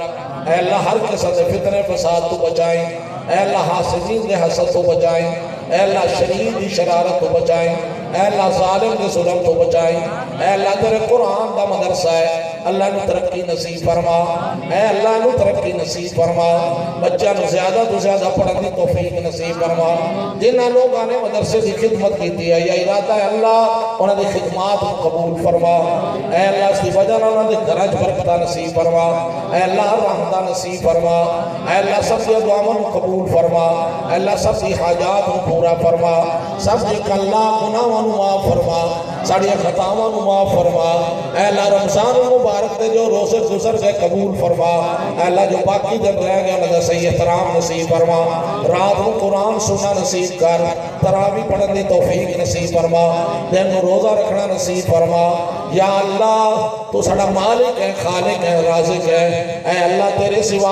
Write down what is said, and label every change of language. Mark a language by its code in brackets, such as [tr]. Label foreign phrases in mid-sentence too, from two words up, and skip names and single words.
[pa] اے اللہ ہر قسم سے فتنے فساد تو بچائیں، اے اللہ حاسدین دے حسد تو بچائیں، اے اللہ شریر دی شرارت تو بچائیں، اے اللہ ظالم دے ظلم تو بچائیں، اے اللہ تیرے قرآن دا مدرسہ ہے، اللہ نو ترقی نصیب فرما، اے اللہ نو ترقی نصیب فرما، بچہ نو زیادہ تو زیادہ پڑھن دی توفیق نصیب فرما۔ جنہاں لوگاں نے مدرسے دی خدمت کی ہے یا ارادہ ہے اللہ انہاں دی خدمات کو قبول فرما، اے اللہ اس دی وجہ نال انہاں دے گھراں وچ برکتاں نصیب فرما، اے اللہ رحمتاں نصیب فرما، اے اللہ سب دی دعاواں کو قبول فرما، اے اللہ سب دی حاجات کو پورا فرما، سب دی کلا گناہاں نو معاف فرما، ساڑی خطاواں نو معاف فرما، اے اللہ رمضان مبارک دے جو روزے گزر گئے قبول فرما، اے اللہ جو باقی دن رہ گیا انہاں دا صحیح احترام نصیب فرما، رات کو قرآن سننا نصیب کر، تراویح پڑھن دی توفیق نصیب فرما، دن کو روزہ رکھنا نصیب فرما، یا اللہ تو سڑا مالک ہے، خالق ہے، رازق ہے، اے اللہ تیرے سوا